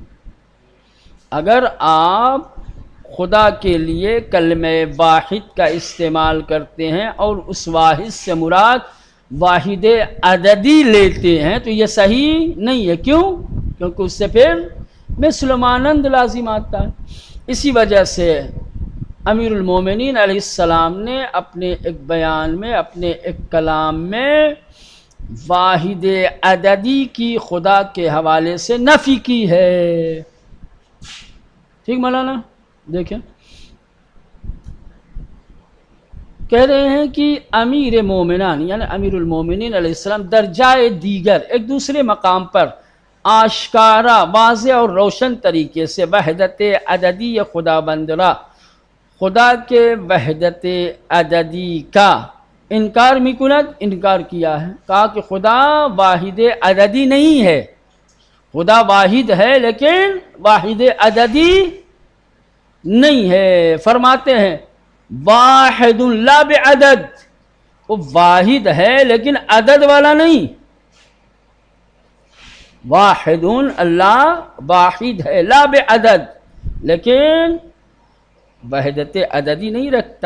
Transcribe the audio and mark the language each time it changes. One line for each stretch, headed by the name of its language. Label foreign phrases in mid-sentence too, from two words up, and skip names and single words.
Urdu: اگر آپ خدا کے لیے کلمہ واحد کا استعمال کرتے ہیں اور اس واحد سے مراد واحد عددی لیتے ہیں تو یہ صحیح نہیں ہے، کیوں؟ کیونکہ اس سے پھر مثل و مانند لازم آتا ہے۔ اسی وجہ سے امیر المومنین علیہ السلام نے اپنے ایک بیان میں، اپنے ایک کلام میں واحد عددی کی خدا کے حوالے سے نفی کی ہے۔ ٹھیک مولانا؟ دیکھیں، کہہ رہے ہیں کہ امیر مومنان یعنی امیر المومنین علیہ السلام درجہ دیگر، ایک دوسرے مقام پر آشکارا، واضح اور روشن طریقے سے
Persian: وحدت عددی خداوند را،
Urdu: خدا کے وحدت عددی کا
Persian: انکار می کند،
Urdu: انکار کیا ہے، کہا کہ خدا واحد عددی نہیں ہے، خدا واحد ہے لیکن واحد عددی نہیں ہے۔ فرماتے ہیں
Arabic: واحد لا بعدد،
Urdu: وہ واحد ہے لیکن عدد والا نہیں، واحد اللہ واحد ہے
Arabic: لا بعدد،
Urdu: لیکن وحدت عددی نہیں رکھتا۔